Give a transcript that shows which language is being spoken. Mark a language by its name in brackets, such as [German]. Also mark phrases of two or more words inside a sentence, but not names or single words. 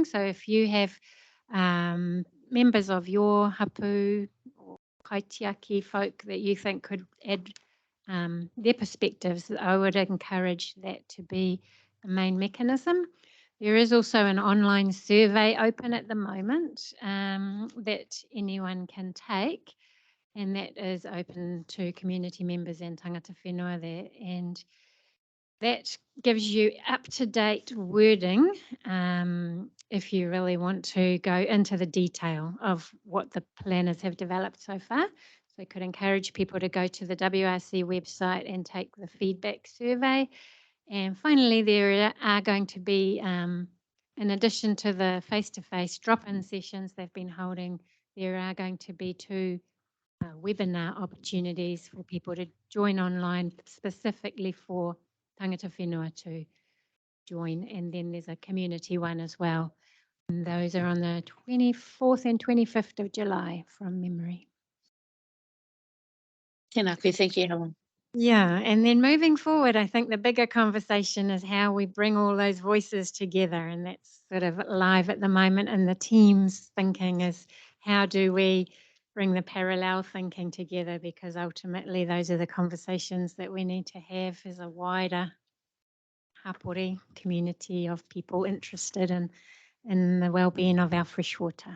[English] So if you have members of your hapu or kaitiaki folk that you think could add their perspectives, I would encourage that to be the main mechanism. There is also an online survey open at the moment that anyone can take, and that is open to community members and [Māori] tangata whenua [English] there. And that gives you up-to-date wording if you really want to go into the detail of what the planners have developed so far. So I could encourage people to go to the WRC website and take the feedback survey. And finally, there are going to be, in addition to the face-to-face drop-in sessions they've been holding, there are going to be 2 webinar opportunities for people to join online specifically for [Māori] tangata whenua [English] to join. And then there's a community one as well. And those are on the 24th and 25th of July from memory. [Māori] Tēnā koe, [English] thank you, Helen. Yeah, and then moving forward, I think the bigger conversation is how we bring all those voices together, and that's sort of live at the moment. And the team's thinking is how do we bring the parallel thinking together, because ultimately those are the conversations that we need to have as a wider hapori community of people interested in the well-being of our freshwater.